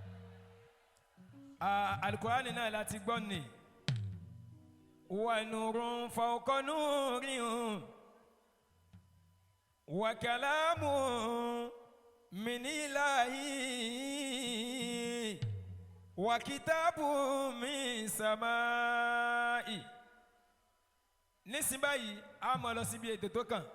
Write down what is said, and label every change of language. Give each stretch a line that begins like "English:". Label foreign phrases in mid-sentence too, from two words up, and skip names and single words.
Arabic: القرآن لا تقبلني ونور فوق نور وكلام من إلهي وكتاب من سماء.
Yoruba: nísìnyí báyìí a máa lọ síbi ètò tó kàn.